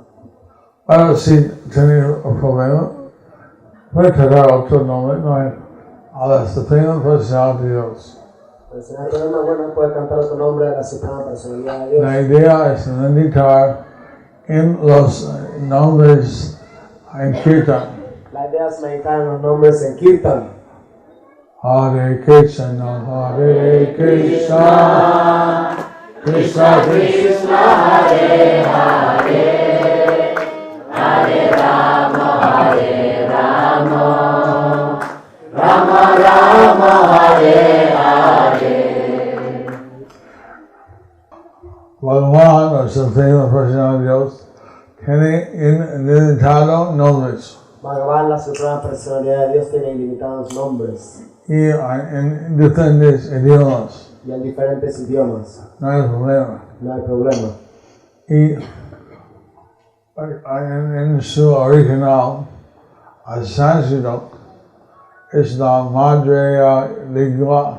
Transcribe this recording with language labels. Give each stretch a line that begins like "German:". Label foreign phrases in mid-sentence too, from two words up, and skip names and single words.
Spanish: Bueno, si tiene un problema, puede cantar otro nombre, no hay. A la Suprema Personalidad de Dios. Pero si no hay problema, bueno, puede cantar otro nombre de la Suprema Personalidad de Dios. La idea es meditar en los nombres en Kirtan. La idea es meditar en los nombres en Kirtan.
Sanskrit: Hare Krishna, Hare Krishna, Krishna Krishna, Hare Hare, Hare Rama, Rama Rama, Hare Hare.
Spanish: Bhagavan, o Suprema Personalidad de Dios, tiene ilimitado nombres. Bhagavan, la Suprema Personalidad de Dios, tiene ilimitados nombres. Y en diferentes idiomas. Y en diferentes idiomas. No hay problema. No hay problema. Y en su original, el sánscrito es la madre lengua